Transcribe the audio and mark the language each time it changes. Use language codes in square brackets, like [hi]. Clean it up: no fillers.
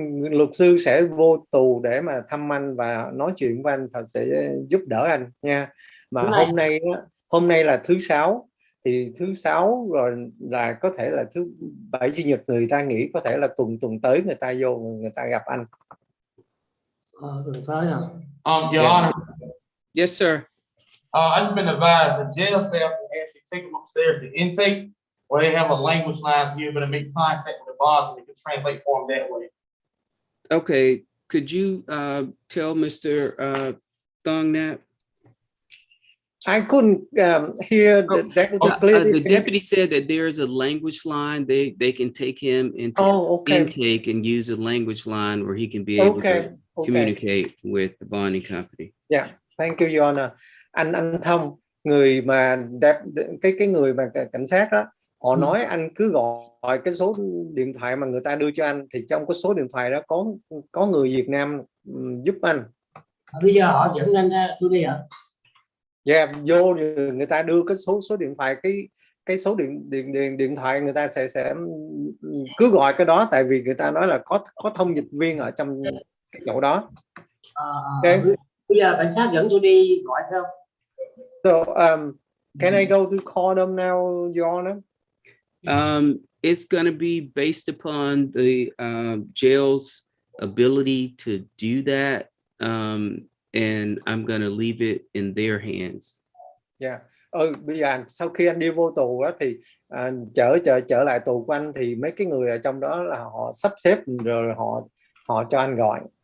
[vi] Luật sư sẽ vô tù để mà thăm anh và nói chuyện với anh, và sẽ giúp đỡ anh nha. Mà hôm nay là thứ Sáu, thì thứ Sáu rồi là có thể là thứ Bảy Chủ nhật người ta nghỉ, có thể là tuần tới người ta vô, người ta gặp anh. Tuần tới hả? [en] Your Honor, Yes, sir. I've been advised the jail staff will actually take them upstairs to intake, where they have a language line, so you're going to make contact with the boss and they can translate for them that way. Okay, could you tell Mr. Thong that? I couldn't hear the deputy said that there is a language line. They can take him into intake and use a language line where he can be able to communicate with the bonding company. Yeah, thank you, Your Honor. [vi] Anh Thông, người mà cái người mà cảnh sát đó, họ nói anh cứ gọi cái số điện thoại mà người ta đưa cho anh, thì trong cái số điện thoại đó có người Việt Nam giúp anh. Bây giờ họ dẫn anh ra tôi đi hả? Yeah, vô người ta đưa cái số điện thoại, cái số điện thoại người ta sẽ cứ gọi cái đó, tại vì người ta nói là có thông dịch viên ở trong cái chỗ đó. [en] Okay. [vi] Bây giờ cảnh sát dẫn tôi đi gọi không? [en] So can I go to call them now, Your Honor? It's going to be based upon the jail's ability to do that, and I'm going to leave it in their hands. Yeah. [vi] Bây giờ sau khi anh đi vô tù đó, thì trở lại tù của anh, thì mấy cái người ở trong đó là họ sắp xếp rồi họ cho anh gọi.